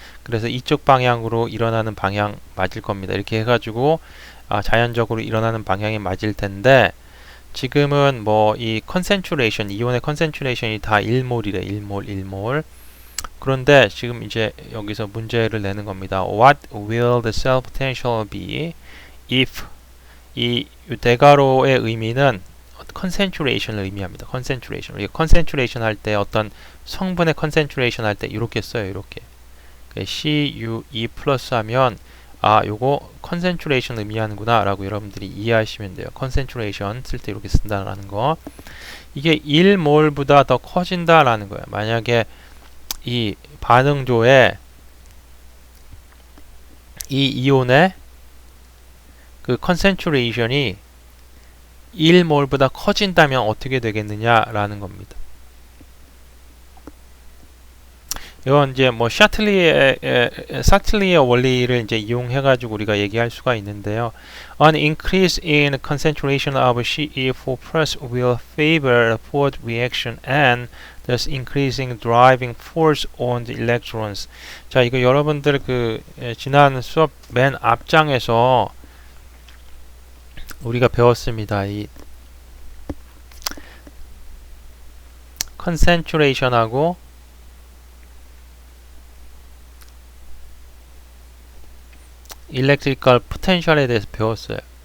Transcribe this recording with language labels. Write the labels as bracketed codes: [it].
[ko] 그래서 이쪽 방향으로 일어나는 방향 맞을 겁니다. 이렇게 해가지고 자연적으로 일어나는 방향이 맞을 텐데, 지금은 뭐 이 컨센츄레이션, 이온의 컨센츄레이션이 다 1몰이래. 1몰. 그런데 지금 이제 여기서 문제를 내는 겁니다. [en] What will the cell potential be if, [ko] 이 대괄호의 의미는 컨센츄레이션을 의미합니다. 컨센츄레이션. 우리가 컨센츄레이션 할 때 어떤 성분의 컨센츄레이션 할 때 이렇게 써요. 이렇게 CuE 플러스 하면 요거 컨센츄레이션 의미하는구나 라고 여러분들이 이해하시면 돼요. 컨센츄레이션 쓸 때 이렇게 쓴다라는 거. 이게 1몰보다 더 커진다라는 거예요. 만약에 이 반응조에 이 이온의 그 컨센츄레이션이 1몰보다 커진다면 어떻게 되겠느냐라는 겁니다. 이건 이제 뭐 사틀리의 원리를 이제 이용해가지고 우리가 얘기할 수가 있는데요. [en] An increase in concentration of CE4+ will favor the forward reaction and thus increasing driving force on the electrons. [ko] 자, 이거 여러분들 그 지난 수업 맨 앞장에서 우리가 배웠습니다. 이 컨센츄레이션하고 일렉트리컬 포텐셜에 대해서 배웠어요.